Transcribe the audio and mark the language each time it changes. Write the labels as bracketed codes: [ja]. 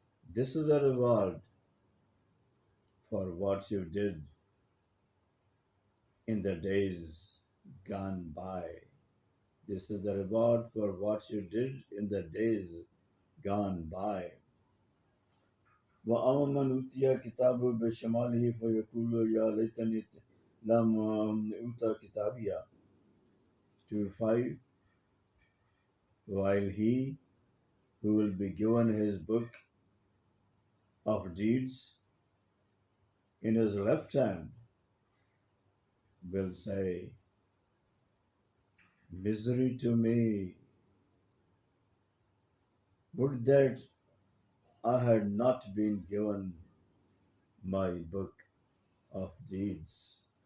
[en] This is a reward for what you did in the days gone by. This is the reward for what you did in the days gone by. [ar] وأما من أوتي كتابه بشماله فيقول يا ليتني لم أوت كتابيا. [en] 2:5. While he who will be given his book of deeds in his left hand will say, misery to me, would that I had not been given my book of deeds.